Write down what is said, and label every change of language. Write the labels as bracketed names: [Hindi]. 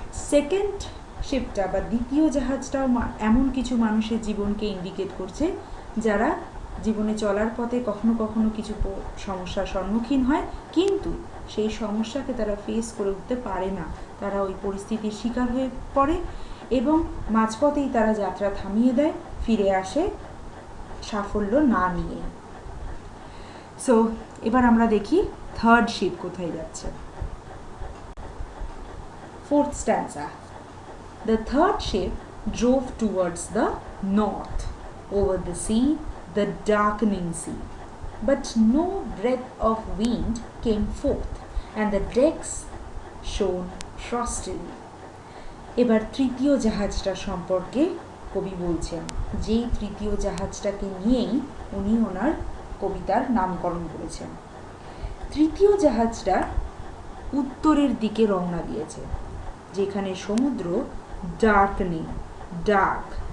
[Bangla] Second শিপটা বা দ্বিতীয় জাহাজটাও এমন কিছু মানুষের জীবনকে ইন্ডিকেট করছে যারা জীবনে চলার পথে কখনো কখনো কিছু সমস্যার সম্মুখীন হয়, কিন্তু সেই সমস্যাকে তারা ফেস করে উঠতে পারে না, তারা ওই পরিস্থিতির শিকার হয়ে পড়ে এবং মাঝপথেই তারা যাত্রা থামিয়ে দেয়, ফিরে আসে সাফল্য না নিয়ে। সো এবার আমরা দেখি থার্ড শিপ কোথায় যাচ্ছে। [English] Fourth stanza, The third ship drove towards the north, over the sea, the darkening sea. But no breath of wind came forth, and the decks shone frostily. [Bangla] এবার তৃতীয় জাহাজটা সম্পর্কে কবি বলছেন, যেই তৃতীয় জাহাজটাকে নিয়েই উনি ওনার কবিতার নামকরণ করেছেন। তৃতীয় জাহাজটা উত্তরের দিকে রওনা দিয়েছে, যেখানে সমুদ্র ডার্কনিং, ডার্ক।